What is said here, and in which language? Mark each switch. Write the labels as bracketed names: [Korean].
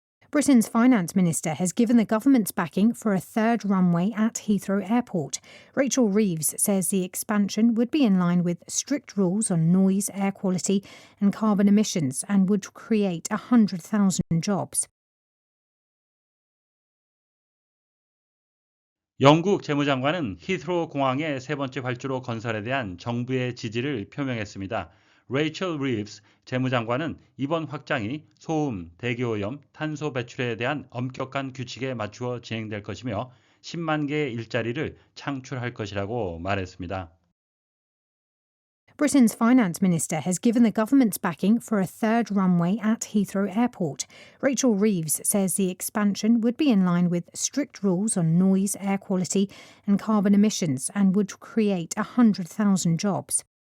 [English] Britain's finance minister has given the government's backing for a third runway at Heathrow Airport. Rachel Reeves says the expansion would be in line with strict rules on noise, air quality and carbon emissions and would create 100,000 jobs. [Korean] 영국 재무장관은 히스로 공항의 세 번째 활주로 건설에 대한 정부의 지지를 표명했습니다. 레이첼 리브스 재무장관은 이번 확장이 소음, 대기오염, 탄소 배출에 대한 엄격한 규칙에 맞추어 진행될 것이며 10만 개의 일자리를 창출할 것이라고 말했습니다. [English] Britain's finance minister has given the government's backing for a third runway at Heathrow Airport. Rachel Reeves says the expansion would be in line with strict rules on noise, air quality and carbon emissions and would create 100,000 jobs.